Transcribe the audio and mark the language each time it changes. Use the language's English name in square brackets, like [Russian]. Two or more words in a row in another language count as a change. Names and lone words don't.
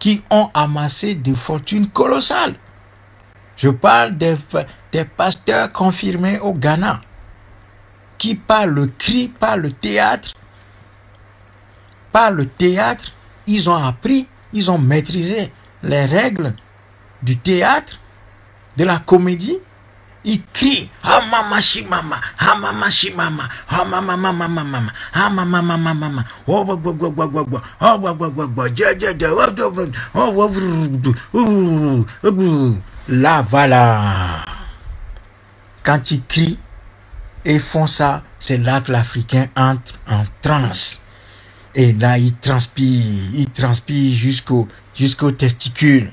[French] qui ont amassé des fortunes colossales. Je parle des pasteurs confirmés au Ghana, qui par le cri, par le théâtre, ils ont appris, ils ont maîtrisé les règles du théâtre, de la comédie. Ils crient ah mama shimama, ah mama shimama, ah mama mama mama, ah mama mama mama, oh là voilà. Quand ils crient et font ça, c'est là que l'Africain entre en transe. Et là, il transpire jusqu'aux testicules.